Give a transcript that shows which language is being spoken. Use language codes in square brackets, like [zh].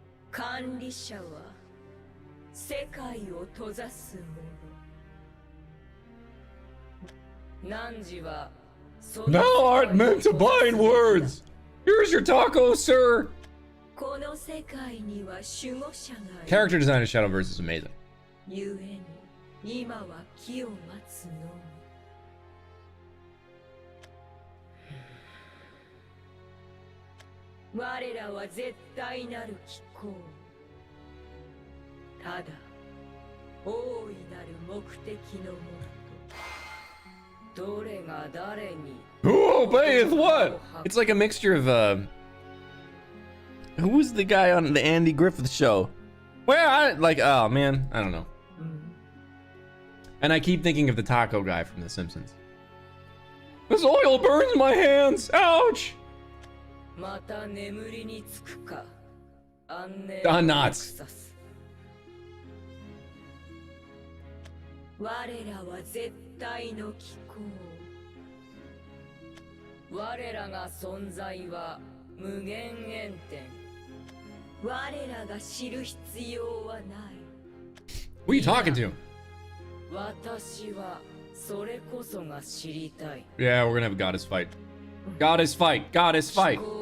[ja] 管理者は世界を閉ざす者。汝は [en] Thou art meant to bind words. Here's your taco, sir. [ja] この世界には守護者がいる。 [en] Character design of Shadowverse is amazing. [ja] 故に今は木を待つのみ。我らは絶対なる機構。ただ大いなる目的のもと。どれが誰に [en] Who obeyeth what? It's like a mixture of who was the guy on the Andy Griffith show? Well, oh man, I don't know. And I keep thinking of the taco guy from The Simpsons. This oil burns my hands. Ouch. [ja] また眠りにつくか。 [en] Ah, nuts. [ja] 我らは絶対の機構。我らが存在は無限遠点。我らが知る必要はない。 [en] Who are you talking to? [ja] 私はそれこそが知りたい。 [en] Yeah, we're gonna have a goddess fight. Goddess fight. Goddess fight.